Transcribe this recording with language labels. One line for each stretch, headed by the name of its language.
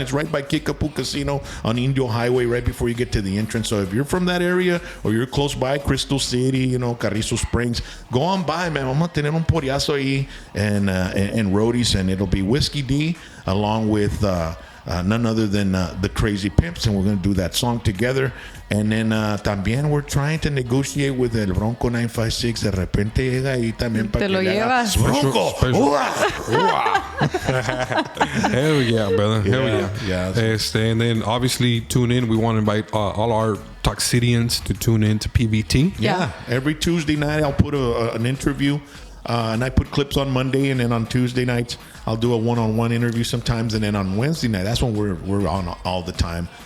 English: It's right by Kickapoo Casino on Indio Highway, right before you get to the entrance. So if you're from that area or you're close by, Crystal City, you know, Carrizo Springs, go on by, man.
Spanish: Vamos a tener un poriazo ahí
English: and Roadies, and it'll be Whiskey D along with none other than the Crazy Pimps, and we're going to do that song together. And then
Spanish: también
English: we're trying to negotiate with
Spanish: el Bronco 956. De repente llega ahí también para que le haga Bronco.
English: Hell yeah, brother. Hell yeah. And then obviously tune in. We want to invite all our Toxidians to tune in to PVT. Yeah. Every Tuesday night I'll put an interview. And I put clips on Monday, and then on Tuesday nights I'll do a one-on-one interview sometimes, and then on Wednesday night that's when we're on all the time.